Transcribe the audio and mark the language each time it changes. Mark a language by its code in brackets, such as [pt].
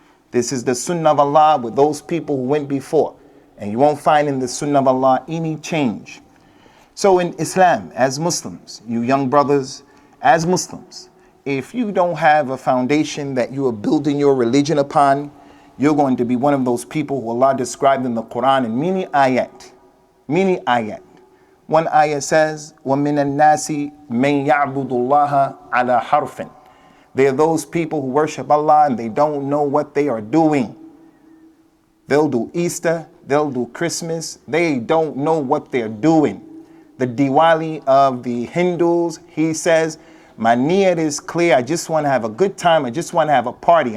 [en] This is the sunnah of Allah with those people who went before. And you won't find in the sunnah of Allah any change. So in Islam, as Muslims, you young brothers, as Muslims, if you don't have a foundation that you are building your religion upon, you're going to be one of those people who Allah described in the Quran in many ayat. Many ayat. One ayah says, [ar] وَمِنَ النَّاسِ مَنْ يَعْبُدُ اللَّهَ عَلَى حَرْفٍ. [en] They are those people who worship Allah and they don't know what they are doing. They'll do Easter, they'll do Christmas, they don't know what they're doing. The Diwali of the Hindus, he says, my niyat is clear, I just want to have a good time, I just want to have a party.